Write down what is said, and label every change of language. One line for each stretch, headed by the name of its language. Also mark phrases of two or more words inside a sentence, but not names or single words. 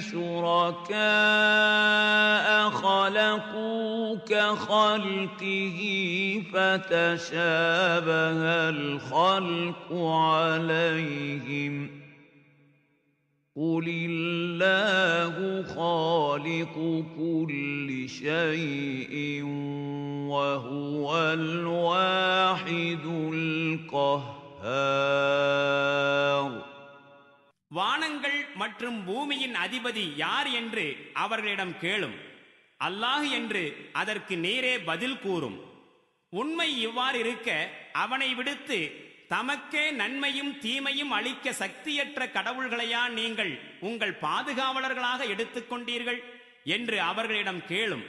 Arabic: شُرَكَاءَ خَلَقُوا كَخَلْقِهِ فَتَشَابَهَ الْخَلْقُ عَلَيْهِمْ قُلِ اللَّهُ خَالِقُ كُلِّ شَيْءٍ وَهُوَ الْوَاحِدُ الْقَهَّارُ.
Tamil: வானங்கள் மற்றும் பூமியின் அதிபதி யார் என்று அவர்களிடம் கேளும். அல்லாஹ் என்று அதற்கு நேரே பதில் கூறும். உண்மை இவ்வாறு இருக்க, அவனை விடுத்து தமக்கே நன்மையும் தீமையும் அளிக்க சக்தியற்ற கடவுள்களையா நீங்கள் உங்கள் பாதுகாவலர்களாக எடுத்துக்கொண்டீர்கள் என்று அவர்களிடம் கேளும்.